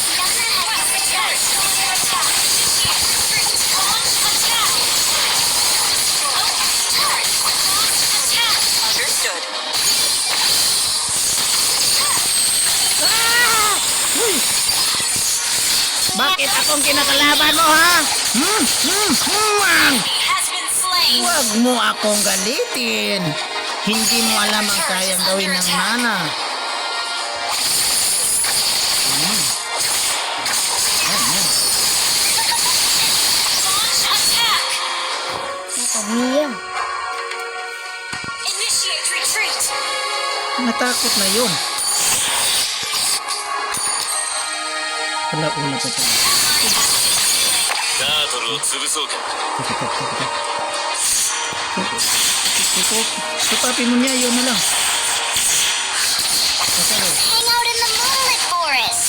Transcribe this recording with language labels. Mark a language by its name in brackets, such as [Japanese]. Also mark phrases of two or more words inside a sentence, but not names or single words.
[English] Understood. [Filipino] Uy! Bakit akong kinakalaban mo, ha? [English] Has been slain. [Filipino] Huwag mo akong galitin. Hindi mo alam ang kayang gawin ng Nana. [English] Launch attack. [Filipino] Nakagiyam. [English] Initiate retreat. [Filipino] Natakot na yun. Wala pa pala. [Japanese] タートルを潰そうか。 [Filipino] Tupapi mo niya, yun na lang. [English] Hang out in the moonlit forest.